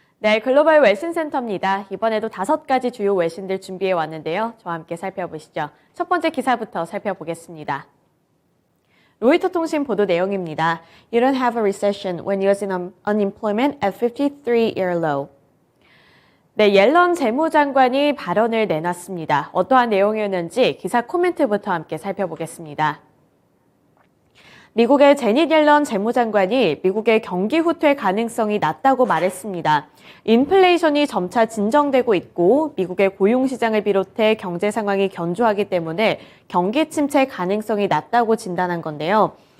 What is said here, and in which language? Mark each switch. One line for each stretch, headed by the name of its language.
Korean: 네, 글로벌 외신 센터입니다. 이번에도 5가지 주요 외신들 준비해 왔는데요. 저와 함께 살펴보시죠. 첫 번째 기사부터 살펴보겠습니다. 로이터 통신 보도 내용입니다.
English: You don't have a recession when US unemployment at 53-year low.
Korean: 네, 옐런 재무장관이 발언을 내놨습니다. 어떠한 내용이었는지 기사 코멘트부터 함께 살펴보겠습니다. 미국의 제닛 옐런 재무장관이 미국의 경기 후퇴 가능성이 낮다고 말했습니다. 인플레이션이 점차 진정되고 있고 미국의 고용시장을 비롯해 경제 상황이 견조하기 때문에 경기 침체 가능성이 낮다고 진단한 건데요.